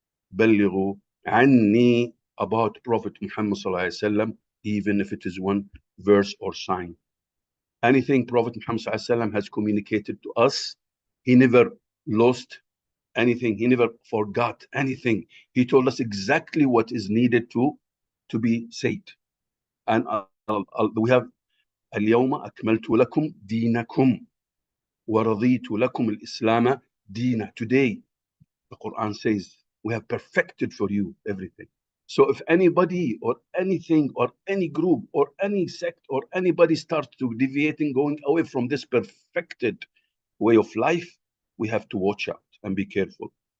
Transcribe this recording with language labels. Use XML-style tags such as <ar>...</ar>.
<ar>بلغوا عني,</ar> <en>about Prophet Muhammad sallallahu alaihi wasallam, even if it is one verse or sign. Anything Prophet Muhammad sallallahu alaihi wasallam has communicated to us, he never lost anything. He never forgot anything. He told us exactly what is needed to be said. And we have</en> <ar>اليوم أكملت لكم دينكم ورضيت لكم الإسلام دينا.</ar> <en>Today, the Quran says, we have perfected for you everything. So if anybody or anything or any group or any sect or anybody starts to deviating, going away from this perfected way of life, we have to watch out and be careful.</en>